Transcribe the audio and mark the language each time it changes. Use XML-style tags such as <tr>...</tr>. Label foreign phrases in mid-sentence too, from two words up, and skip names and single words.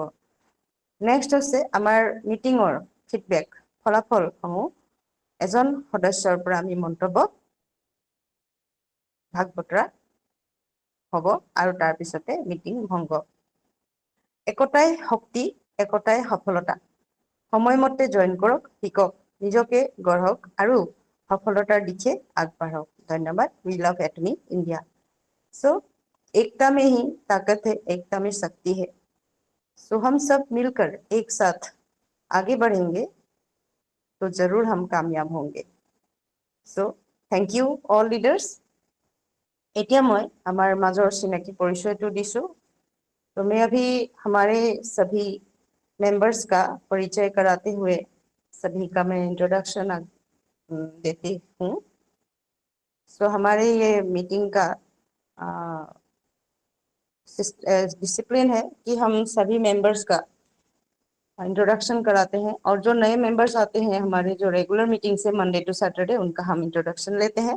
<as>নেক্সট হৈছে আমাৰ মিটিঙৰ ফিডবেক, ফলাফলসমূহ এজন সদস্যৰ পৰা আমি মন্তব্য ভাগ বতৰা হ'ব আৰু তাৰপিছতে মিটিং ভংগ। একতাই শক্তি, একতাই সফলতা। সময়মতে জইন কৰক, শিকক, নিজকে গঢ়ক আৰু সফলতাৰ দিশে আগবাঢ়ক।</as> <en>ধন্যবাদ। We love Atomy India.</en> <hi>सो एकता में ही ताकत है, एकता में शक्ति है। सो हम सब मिलकर एक साथ आगे बढ़ेंगे तो जरूर हम कामयाब होंगे।</hi> <en>So thank you all leaders.</en> <as>এতিয়া মই আমাৰ মাজৰ চিনাকি परिचयটো দিছোঁ।</as> <hi>तो मैं अभी हमारे सभी मेंबर्स का परिचय कराते हुए सभी का मैं इंट्रोडक्शन देती हूँ। सो हमारे ये मीटिंग का डिसिप्लिन है कि हम सभी मेंबर्स का इंट्रोडक्शन कराते हैं और जो नए मेंबर्स आते हैं हमारे जो रेगुलर मीटिंग से</hi> <en>Monday to Saturday,</en> <hi>उनका हम इंट्रोडक्शन लेते हैं।</hi>